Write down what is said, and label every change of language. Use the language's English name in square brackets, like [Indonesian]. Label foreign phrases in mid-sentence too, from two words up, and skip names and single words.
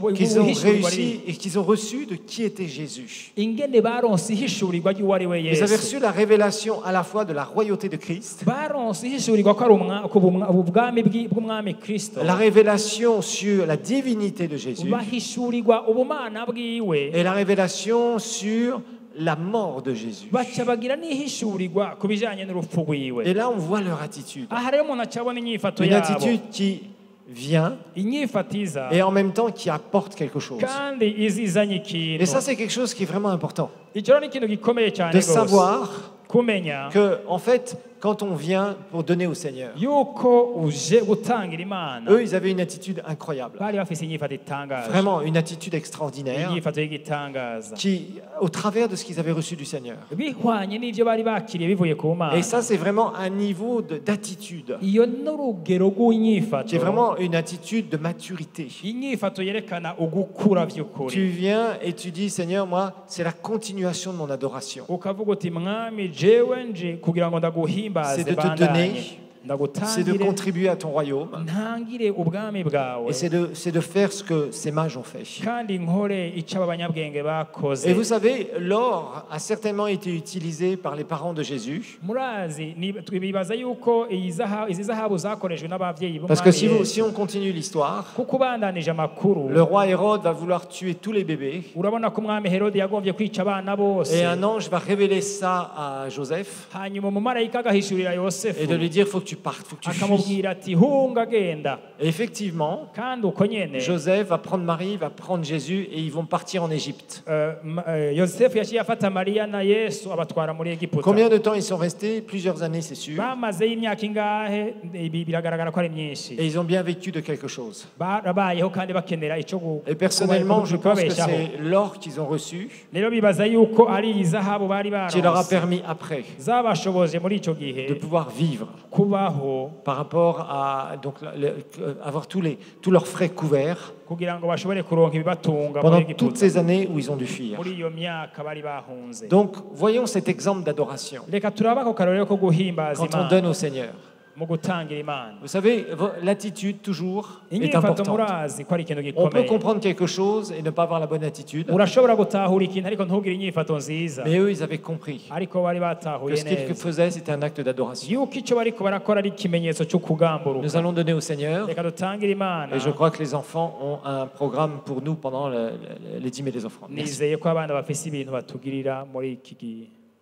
[French] qu'ils ont [Rundi] ubuhishurirwa [French] réussi et qu'ils ont reçu de qui était Jésus. [Rundi] ingene baronse ihishurirwa ry'uwo ari we [French] Ils avaient [Rundi] Yesu. [French] reçu la révélation à la fois de la royauté de Christ, [Rundi] baronse ihishurirwa ko ari ubwami bw'umwami Kristo, [French] la révélation sur la divinité de Jésus [Rundi] bahishurirwa ubumana bwiwe, [French] et la révélation sur la mort de Jésus. [Rundi] baca bagira n'ihishurirwa ku bijanye n'urupfu rwiwe. [French] Et là, on voit leur attitude. [Rundi] aha rero umuntu acabona inyifato [French] Une [Rundi] yabo, [French] attitude qui vient [Rundi] inyifatiza [French] et en même temps qui apporte quelque chose. [Rundi] kandi izizanye [French] Et ça, [Rundi] ikintu. [French] c'est quelque chose qui est vraiment important. [Rundi] icyo rero ni ikintu gikomeye cyane [French] De [Rundi] rwose, [French] savoir [Rundi] kumenya [French] que, en fait, quand on vient pour donner au Seigneur, [Rundi] yuko uje gutangira Imana, [French] eux, ils avaient une attitude incroyable. [Rundi] bari bafise inyifato itangaje, [French] Vraiment, une attitude extraordinaire [Rundi] inyifato y'igitangaza [French] qui, au travers de ce qu'ils avaient reçu du Seigneur. [Rundi] bihwanye n'ivyo bari bakiriye bivuye ku Mana. [French] Et ça, c'est vraiment un niveau d'attitude, [Rundi] iyo n'urugero rw'inyifato, [French] qui est vraiment une attitude de maturité. [Rundi] inyifato yerekana ugukura vy'ukuri. [French] Tu viens et tu dis, Seigneur, moi, c'est la continuation de mon adoration. [Rundi] ukavuga uti mwami jewe nje kugira ngo [French] C'est [Rundi] ndaguhimbaze [French] de te [Rundi] bandanye, [French] donner c'est de [Rundi] ndagutangire [French] contribuer à ton royaume [Rundi] ntangire ubwami bwawe [French] et c'est de faire ce que ces mages ont fait. [Rundi] kandi nkore icyo aba banyabwenge bakoze. [French] Et vous savez, l'or a certainement été utilisé par les parents de Jésus. [Rundi] murazi bibaza yuko izi zahabu zakoreshwe n'abavyeyi [French] Parce que [Rundi] b'umwami [French] si on continue l'histoire, [Rundi] kuko ubandanije amakuru [French] le roi Hérode va vouloir tuer tous les bébés. [Rundi] urabona ko umwami Herode yagombye kwica abana bose, [French] Et un ange va révéler ça à Joseph [Rundi] hanyuma umumarayika agahishurira Yosefu [French] et de lui dire, il faut que tu partes, il faut que tu fuis. [Rundi] akamubwira ati hunga genda. [French] Et effectivement, [Rundi] kandi uko nyene [French] Joseph va prendre Marie, va prendre Jésus et ils vont partir en Égypte. [Rundi] Yosefu yaciye afata Mariya na Yesu abatwara muri Egiputa. [French] Combien de temps ils sont restés? Plusieurs années, c'est sûr. [Rundi] bamazeyo imyaka ingahe? Ibi biragaragara ko ari myinshi. [French] Et ils ont bien vécu de quelque chose. [Rundi] barabayeho kandi bakenera ico [French] Et personnellement, je pense que c'est l'or qu'ils ont reçu [Rundi] rero bibaza yuko ari izahabu bari [French] qui leur a [Rundi] baronse [French] permis après [Rundi] zabashoboje muri ico [French] de [Rundi] gihe [French] pouvoir vivre [Rundi] kubaho [French] par rapport à donc, avoir tous leurs frais couverts [Rundi] kugira ngo bashobore kuronka ibibatunga muri [French] pendant toutes [Rundi] Egiputa [French] ces années où ils ont dû fuir. [Rundi] muri iyo myaka bari bahunze. [French] Donc, voyons cet exemple d'adoration [Rundi] reka turabe ako karorero ko guhimbaza [French] quand on [Rundi] Imana [French] donne au Seigneur. [Rundi] mu gutangira Imana. [French] Vous savez, l'attitude toujours est [Rundi] inyifato [French] importante. [Rundi] murazi ko ari ikintu [French] On peut [Rundi] gikomeye. [French] comprendre quelque chose et ne pas avoir la bonne attitude, [Rundi] urashobora gutahura ikintu ariko ntugire inyifato nziza, [French] mais eux, ils avaient compris [Rundi] ariko bari [French] que [Rundi] batahuye [French] ce qu'ils [Rundi] neza [French] faisaient, c'était un acte d'adoration. [Rundi] yuko icyo bariko barakora ari ikimenyetso cyo kugamburuka. [French] Nous allons donner au Seigneur, [Rundi] reka dutangire Imana. [French] et je crois que les enfants ont un programme pour nous pendant les dîmes et les offrandes. Merci. [Rundi] nizeye ko abana bafise ibintu batugirira muri iki gihe.